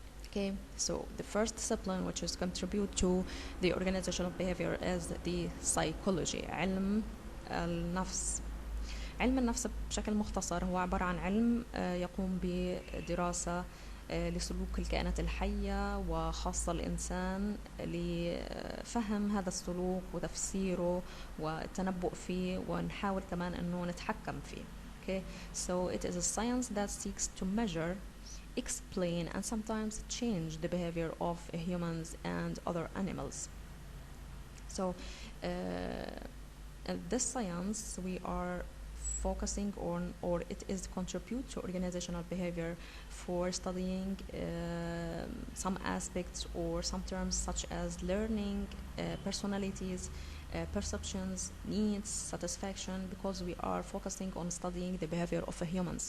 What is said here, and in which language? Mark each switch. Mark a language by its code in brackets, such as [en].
[en] Okay, so the first discipline which is contribute to the organizational behavior is the psychology. [ar] علم النفس. علم النفس بشكل مختصر هو عبارة عن علم يقوم بدراسة لسلوك الكائنات الحية وخاصة الإنسان لفهم هذا السلوك وتفسيره والتنبؤ فيه ونحاول كمان أنه نتحكم فيه. [en] Okay, so it is a science that seeks to measure, explain, and sometimes change the behavior of humans and other animals. So in this science we are focusing on, or it is contribute to organizational behavior for studying some aspects or some terms such as learning, personalities, perceptions, needs, satisfaction, because we are focusing on studying the behavior of a human.